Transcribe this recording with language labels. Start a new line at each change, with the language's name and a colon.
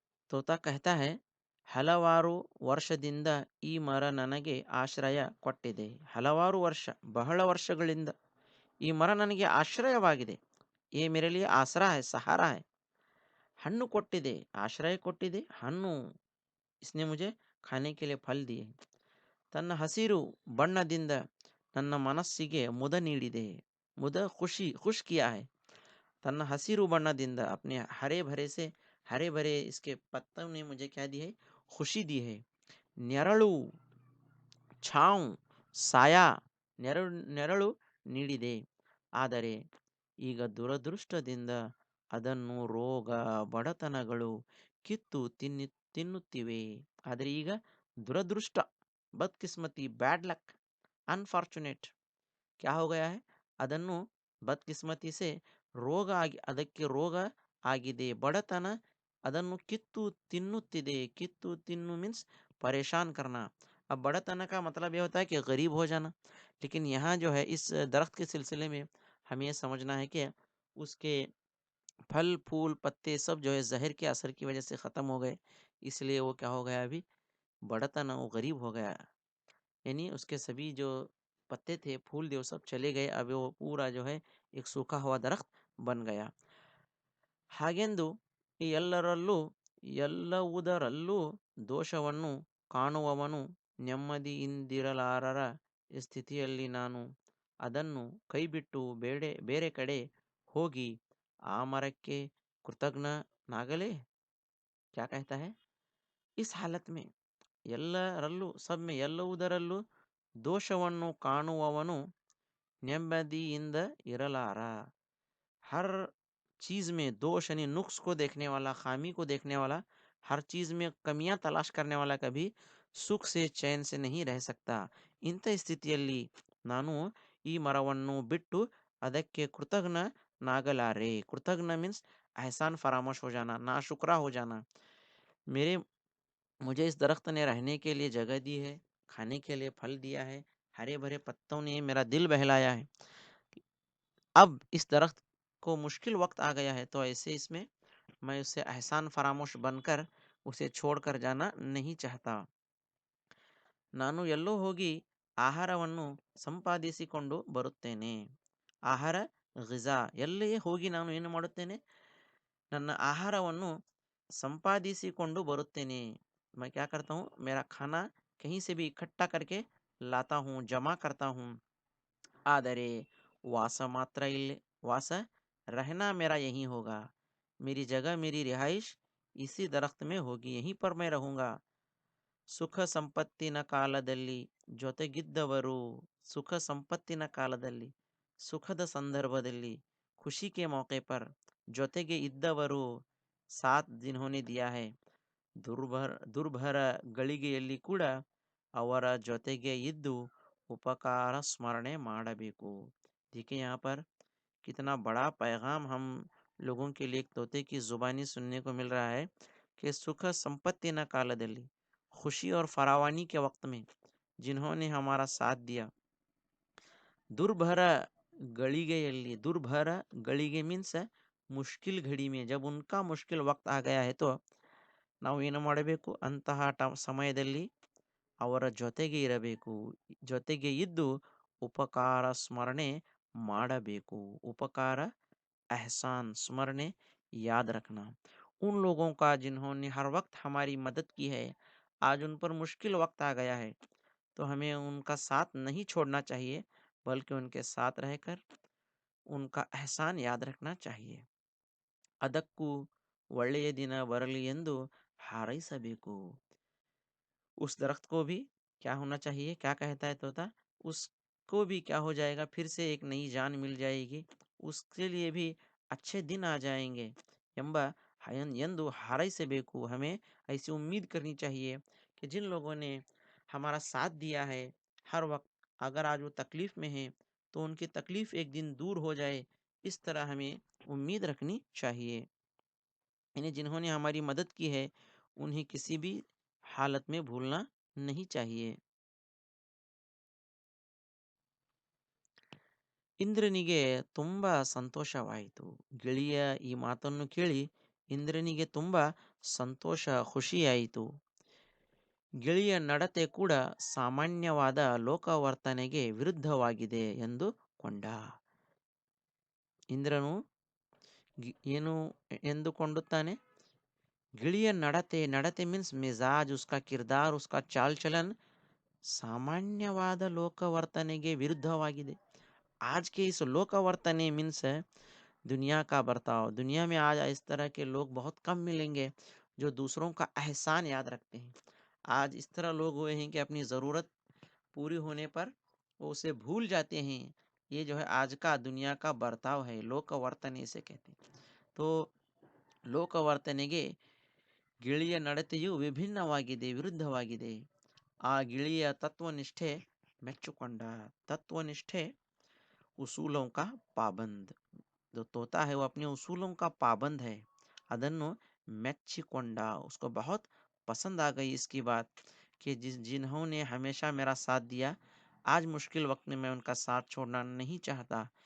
Hindi: तोता कहता है,
Kannada: ಹಲವಾರು ವರ್ಷದಿಂದ ಈ ಮರ ನನಗೆ ಆಶ್ರಯ ಕೊಟ್ಟಿದೆ। ಹಲವಾರು ವರ್ಷ, ಬಹಳ ವರ್ಷಗಳಿಂದ ಈ ಮರ ನನಗೆ ಆಶ್ರಯವಾಗಿದೆ।
Hindi: ये मेरे लिए आसरा है, सहारा है।
Kannada: ಹಣ್ಣು ಕೊಟ್ಟಿದೆ, ಆಶ್ರಯ ಕೊಟ್ಟಿದೆ, ಹಣ್ಣು,
Hindi: इसने मुझे खाने के लिए फल दिए।
Kannada: ತನ್ನ ಹಸಿರು ಬಣ್ಣದಿಂದ ನನ್ನ ಮನಸ್ಸಿಗೆ ಮುದ ನೀಡಿದೆ।
Hindi: ಮುದ ಖುಷಿ, ಖುಷ್ ಕಿಯಾ है। तन्न हसीरू बन्नदिंदा, अपने हरे भरे से, हरे भरे इसके पत्तों ने मुझे क्या दी है, ಖುಷಿ ದಿ ಹೈ.
Kannada: ನೆರಳು, ಛಾಂವ್, ಸಾಯಾ, ನೆರಳು ನೀಡಿದೆ. ಆದರೆ ಈಗ ದುರದೃಷ್ಟದಿಂದ ಅದನ್ನು ರೋಗ, ಬಡತನಗಳು ಕಿತ್ತು ತಿನ್ನುತ್ತಿವೆ. ಆದರೆ ಈಗ ದುರದೃಷ್ಟ, ಬದ್ಕಿಸ್ಮತಿ, ಬ್ಯಾಡ್ ಲಕ್, ಅನ್ಫಾರ್ಚುನೇಟ್
Hindi: क्या हो गया है,
Kannada: ಅದನ್ನು ಬದ್ಕಿಸ್ಮತಿ ಸೆ ಅದಕ್ಕೆ ರೋಗ ಆಗಿದೆ, ಬಡತನ ಅದನ್ನು ಕಿತ್ತು ತಿನ್ನುತ್ತಿದೆ. ಕಿತ್ತು ತಿನ್ನು
Hindi: मीन्स परेशान करना. अब बड़तन का मतलब यह होता है कि गरीब हो जाना, लेकिन यहाँ जो है इस दरख्त के सिलसिले में हमें यह समझना है कि उसके फल फूल पत्ते सब जो है जहर के असर की वजह से ख़त्म हो गए, इसलिए वो क्या हो गया, अभी बड़तन, वो गरीब हो गया. यानी उसके सभी जो पत्ते थे, फूल थे, वो सब चले गए. अब वो पूरा जो है एक सूखा हुआ दरख्त बन गया.
Kannada: ಹಾಗೆಂದು ಈ ಎಲ್ಲವುದರಲ್ಲೂ ದೋಷವನ್ನು ಕಾಣುವವನು ನೆಮ್ಮದಿಯಿಂದಿರಲಾರರ ಸ್ಥಿತಿಯಲ್ಲಿ ನಾನು ಅದನ್ನು ಕೈಬಿಟ್ಟು ಬೇರೆ ಕಡೆ ಹೋಗಿ ಆ ಮರಕ್ಕೆ ಕೃತಜ್ಞನಾಗಲೇ.
Hindi: क्या कहता है, इस हालत में
Kannada: ಎಲ್ಲರಲ್ಲೂ ಸಬ್ में ಎಲ್ಲವುದರಲ್ಲೂ ದೋಷವನ್ನು ಕಾಣುವವನು ನೆಮ್ಮದಿಯಿಂದ ಇರಲಾರ.
Hindi: हर चीज़ में दोष यानी नुक्स को देखने वाला, खामी को देखने वाला, हर चीज़ में कमियां तलाश करने वाला कभी सुख से चैन से नहीं रह सकता.
Kannada: ಇಂಥ ಸ್ಥಿತಿಯಲ್ಲಿ ನಾನು ಈ ಮರವನ್ನು ಬಿಟ್ಟು ಅದಕ್ಕೆ ಕೃತಜ್ಞನಾಗಲಾರೆ.
Hindi: ಕೃತಜ್ಞ मीन्स एहसान फरामोश हो जाना, नाशुक्रा हो जाना. मेरे मुझे इस दरख्त ने रहने के लिए जगह दी है, खाने के लिए फल दिया है, हरे भरे पत्तों ने मेरा दिल बहलाया है. अब इस दरख्त को मुश्किल वक्त आ गया है, तो ऐसे इसमें मैं उससे एहसान फरामोश बनकर उसे छोड़कर जाना नहीं चाहता.
Kannada: ನಾನು ಎಲ್ಲೋ ಹೋಗಿ ಆಹಾರವನ್ನು ಸಂಪಾದಿಸಿಕೊಂಡು ಬರುತ್ತೇನೆ. ಆಹಾರ ಗಿಜಾ, ಎಲ್ಲಿಯೇ ಹೋಗಿ ನಾನು ಏನು ಮಾಡುತ್ತೇನೆ, ನನ್ನ ಆಹಾರವನ್ನು संपादिಸಿಕೊಂಡು ಬರುತ್ತೇನೆ.
Hindi: मैं क्या करता हूँ, मेरा खाना कहीं से भी इकट्ठा करके लाता हूँ, जमा करता हूँ.
Kannada: ಆದರೆ वास मात्र इल्ले,
Hindi: वास रहना मेरा यहीं होगा. मेरी जगह, मेरी रिहाइश इसी दरख्त में होगी, यहीं पर मैं रहूंगा.
Kannada: ಸುಖ ಸಂಪತ್ತಿನ ಕಾಲದಲ್ಲಿ ಜೊತೆಗಿದ್ದವರು, ಸುಖ ಸಂಪತ್ತಿನ ಕಾಲದಲ್ಲಿ, ಸುಖದ ಸಂದರ್ಭದಲ್ಲಿ,
Hindi: ಖುಷಿ के मौके पर
Kannada: ಜೊತೆಗೆ ಇದ್ದವರು,
Hindi: ಸಾಥ್ जिन्होंने दिया है,
Kannada: ದುರ್ಭರ ಗಳಿಗೆಯಲ್ಲಿ ಕೂಡ ಅವರ ಜೊತೆಗೆ ಇದ್ದು उपकार स्मरणे ಮಾಡಬೇಕು.
Hindi: देखिए यहाँ पर कितना बड़ा पैगाम हम लोगों के लिए एक तोते की जुबानी सुनने को मिल रहा है कि सुख संपत्ति न कालदली, खुशी और फरावानी के वक्त में जिन्होंने हमारा साथ दिया,
Kannada: दुर्भर ಗಳಿಗೆಯಲ್ಲಿ, दुर्भर ಗಳಿಗೆ
Hindi: मीन्स मुश्किल घड़ी में, जब उनका मुश्किल वक्त आ गया है, तो
Kannada: ನಾವು ಏನು ಮಾಡಬೇಕು, ಅಂತಹ ಸಮಯದಲ್ಲಿ ಅವರ ಜೊತೆಗೆ ಇರಬೇಕು, ಜೊತೆಗೆ ಇದ್ದು ಉಪಕಾರ ಸ್ಮರಣೆ ಮಾಡಬೇಕು.
Hindi: उपकार एहसान स्मरणे याद रखना. उन लोगों का जिन्होंने हर वक्त हमारी मदद की है, आज उन पर मुश्किल वक्त आ गया है, तो हमें उनका साथ नहीं छोड़ना चाहिए, बल्कि उनके साथ रहकर उनका एहसान याद रखना चाहिए.
Kannada: ಅದಕ್ಕೂ ಒಳ್ಳೆಯ ದಿನ ಬರಲಿ ಎಂದು ಹಾರೈಸಬೇಕು.
Hindi: उस दरख्त को भी क्या होना चाहिए, क्या कहता है तोता, उसको भी क्या हो जाएगा, फिर से एक नई जान मिल जाएगी, उसके लिए भी अच्छे दिन आ जाएंगे.
Kannada: ಎಂಬ ಎಂದು ಹಾರೈಸಬೇಕು.
Hindi: हमें ऐसी उम्मीद करनी चाहिए कि जिन लोगों ने हमारा साथ दिया है हर वक्त, अगर आज वो तकलीफ में है तो उनकी तकलीफ एक दिन दूर हो जाए, इस तरह हमें उम्मीद रखनी चाहिए. यानी जिन्होंने हमारी मदद की है उन्हें किसी भी हालत में भूलना नहीं चाहिए.
Kannada: ಇಂದ್ರನಿಗೆ ತುಂಬಾ ಸಂತೋಷವಾಯಿತು. ಗಿಳಿಯ ಈ ಮಾತನ್ನು ಕೇಳಿ ಇಂದ್ರನಿಗೆ ತುಂಬಾ ಸಂತೋಷ, ಖುಷಿಯಾಯಿತು. ಗಿಳಿಯ ನಡತೆ ಕೂಡ ಸಾಮಾನ್ಯವಾದ ಲೋಕವರ್ತನೆಗೆ ವಿರುದ್ಧವಾಗಿದೆ ಎಂದು ಕೊಂಡ. ಇಂದ್ರನು ಏನು ಎಂದುಕೊಂಡುತ್ತಾನೆ, ಗಿಳಿಯ ನಡತೆ
Hindi: मीन्स मिजाज, उसका किरदार, उसका चाल चलन
Kannada: सामान्यवाद लोकवर्तनेಗೆ विरुद्धवाಗಿದೆ.
Hindi: आज के इस लोकवर्तने मीन्स दुनिया का बर्ताव, दुनिया में आज इस तरह के लोग बहुत कम मिलेंगे जो दूसरों का एहसान याद रखते हैं। आज इस तरह लोग हुए हैं कि अपनी ज़रूरत पूरी होने पर वो उसे भूल जाते हैं। ये जो है आज का दुनिया का बर्ताव है, ಲೋಕವರ್ತನೆ इसे कहते हैं।
Kannada: तो ಲೋಕವರ್ತನೆಗೆ ಗಿಳಿಯ ನಡತೆಯು ವಿಭಿನ್ನವಾಗಿದೆ, ವಿರುದ್ಧವಾಗಿದೆ. ಆ ಗಿಳಿಯ ತತ್ವನಿಷ್ಠೆ ಮೆಚ್ಚುಕೊಂಡ.
Hindi: तत्वनिष्ठे उसूलों का पाबंद. जो तोता है वो अपने उसूलों का पाबंद है.
Kannada: ಅದನ್ನು ಮೆಚ್ಚಿಕೊಂಡ.
Hindi: उसको बहुत पसंद आ गई इसकी बात कि जिन्होंने हमेशा मेरा साथ दिया, आज मुश्किल वक्त में मैं उनका साथ छोड़ना नहीं चाहता.